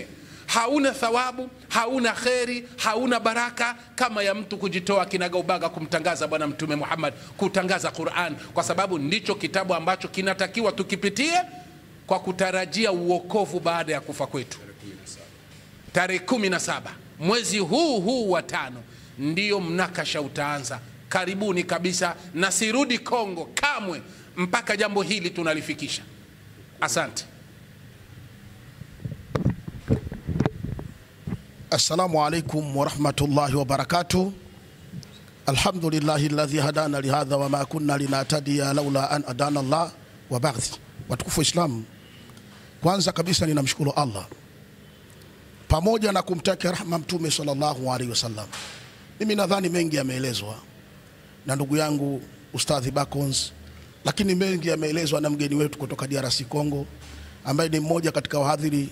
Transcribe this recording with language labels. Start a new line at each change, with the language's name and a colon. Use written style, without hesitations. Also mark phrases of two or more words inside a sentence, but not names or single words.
Swahili: Hauna thawabu, hauna kheri, hauna baraka kama ya mtu kujitoa kinagaubaga kumtangaza Bwana Mtume Muhammad, kutangaza Qur'an, kwa sababu ndicho kitabu ambacho kinatakiwa tukipitie kwa kutarajia uokovu baada ya kufa kwetu. Tarehe 17 mwezi huu wa 5 ndiyo mnakasha utaanza. Karibuni kabisa, na sirudi Kongo kamwe mpaka jambo hili tunalifikisha. Asante.
Arabic: السلام عليكم ورحمة الله وبركاته. الحمد لله الذي هدانا لهذا وما كنا لنهتدي لولا أن هدانا الله وبعد.
Swahili: Watukufu Islam, kwanza kabisa ninamshukuru Allah pamoja na kumtakia rahma Mtume
Arabic: صلى الله عليه وسلم.
Swahili: Mimi nadhani mengi yameelezwa na ndugu yangu Ustadhi Bakons, lakini mengi yameelezwa na mgeni wetu kutoka DRC Congo, ambaye ni mmoja katika wahadhiri.